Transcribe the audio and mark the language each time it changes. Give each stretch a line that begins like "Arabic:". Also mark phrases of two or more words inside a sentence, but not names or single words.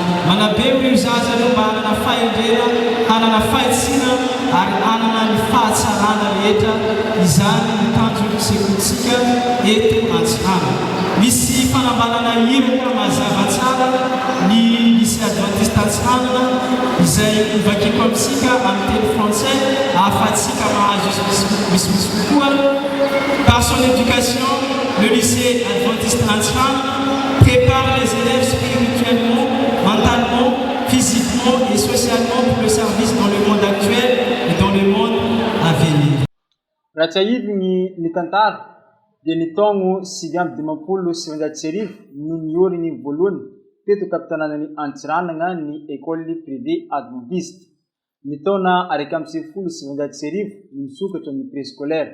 Malagasy: Manabe ireo zaza ireo mba hanana fahendrena, hanana fahitsina ary hanana ny fahatsarana rehetra, izany ny tanjon'ny sekolitsika eto Antsiranana. Misy fanambanana hirana mazava tsara ny lycée adventiste Antsiranana izay ivakiko amintsika amin'ny teny français ahafahantsika mahazo misimisy kokoa.
French: Par son éducation, le lycée adventiste Antsiranana prépare les élèves spirituellement, mentalement, physiquement et socialement pour le service dans le monde actuel et dans le monde à venir.
Malagasy: Raha tsy ahivy ny tantara dia ny taogno 1990 no nioriny voalohany teto tapitanànan'ny Antsiranana ny
French: école privée adventiste.
Malagasy: Ny taona 1990 nisokatra ny préscolaire.